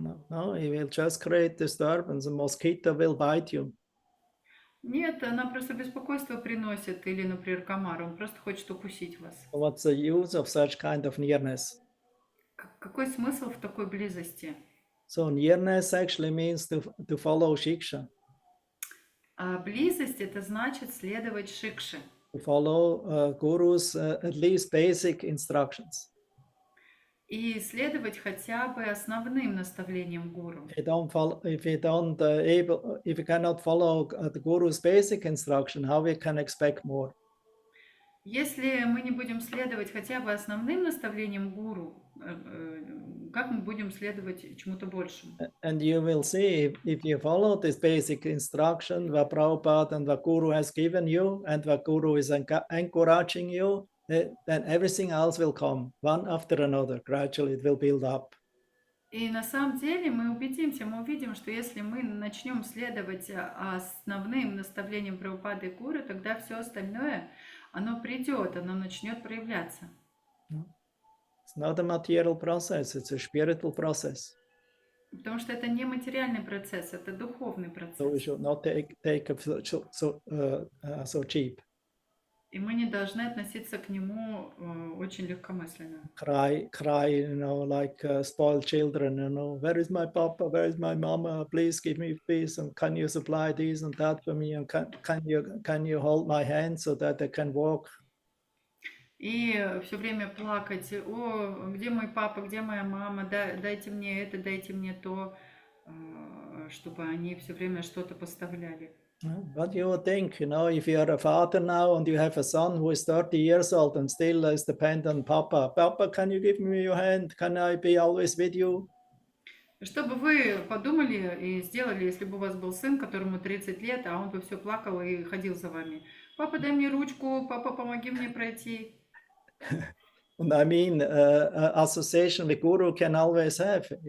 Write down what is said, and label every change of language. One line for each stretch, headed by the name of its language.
English: No, he will just create disturbance. A mosquito will bite you.
Russian: Нет, она просто беспокойство приносит, или, например, комар, он просто хочет укусить вас.
English: What's the use of such kind of nearness?
Russian: Какой смысл в такой близости?
English: So nearness actually means to follow shiksha.
Russian: А близость — это значит следовать шикше.
English: To follow Guru's at least basic instructions.
Russian: И следовать хотя бы основным наставлениям гуру.
English: If you cannot follow the Guru's basic instruction, how we can expect more?
Russian: Если мы не будем следовать хотя бы основным наставлениям гуру, как мы будем следовать чему-то большему?
English: And you will see, if you follow this basic instruction, what Prabhupada and what Guru has given you, and what Guru is encouraging you, then everything else will come, one after another. Gradually it will build up.
Russian: И на самом деле мы убедимся, мы увидим, что если мы начнем следовать основным наставлениям Прабхупады и Гуру, тогда все остальное, оно придет, оно начнет проявляться.
English: It's not a material process, it's a spiritual process.
Russian: Потому что это не материальный процесс, это духовный процесс.
English: So we should not take it so cheap.
Russian: И мы не должны относиться к нему очень легкомысленно.
English: Cry, like spoiled children, where is my papa, where is my mama, please give me peace, and can you supply this and that for me, and can you hold my hand so that I can walk?
Russian: И все время плакать: о, где мой папа, где моя мама, дайте мне это, дайте мне то, чтобы они все время что-то поставляли.
English: What do you think, if you are a father now and you have a son who is 30 years old and still is dependent on Papa, Papa, can you give me your hand? Can I be always with you?
Russian: Что бы вы подумали и сделали, если бы у вас был сын, которому 30 лет, а он бы все плакал и ходил за вами? Папа, дай мне ручку, папа, помоги мне пройти.
English: And I mean, association with Guru can always have.